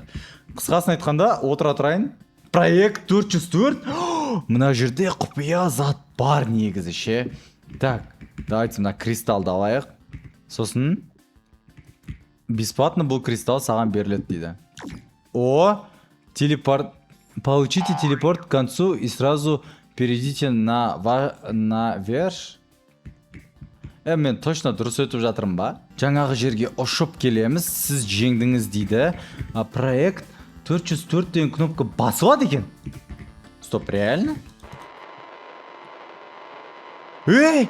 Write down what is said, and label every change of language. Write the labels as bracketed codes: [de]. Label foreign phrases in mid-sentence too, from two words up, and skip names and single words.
[kk] Қысқасын айтқанда, отыра тұрайын. Проект 404. Мына жерде құпия зат бар негізі ше. [ru] Так, давайте [kk] мына кристалды алайық. Сосын бесплатно бұл кристалл саған беріледі дейді. Телепорт. [ru] Получите телепорт к концу и сразу перейдите на верш. [kk] Мен точно дұрыс өтіп жатырмын ба? Жаңағы жерге ұшып келеміз, сіз жеңдіңіз дейді. Проект 404 деген кнопка басылады екен. [ru] Стоп, реально? Ей!